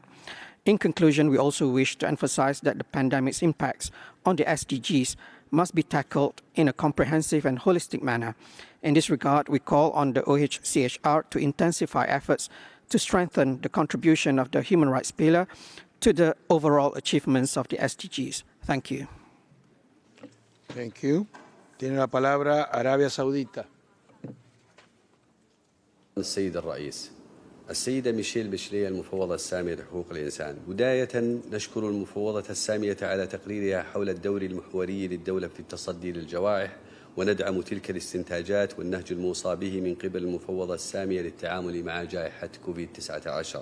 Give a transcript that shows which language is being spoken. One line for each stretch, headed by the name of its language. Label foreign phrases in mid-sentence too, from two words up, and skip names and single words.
English: In conclusion, we also wish to emphasize that the pandemic's impacts on the SDGs must be tackled in a comprehensive and holistic manner. In this regard, we call on the OHCHR to intensify efforts to strengthen the contribution of the human rights pillar to the overall achievements of the SDGs. Thank you. Thank you.
Spanish: Tiene la palabra Arabia Saudita.
Arabic: السيد الرئيس، السيدة ميشيل بشلي المفوضة السامية لحقوق الإنسان. بداية نشكر المفوضة السامية على تقريرها حول الدور المحوري للدولة في التصدي للجوائح، وندعم تلك الاستنتاجات والنهج الموصى به من قبل المفوضة السامية للتعامل مع جائحة كوفيد-19.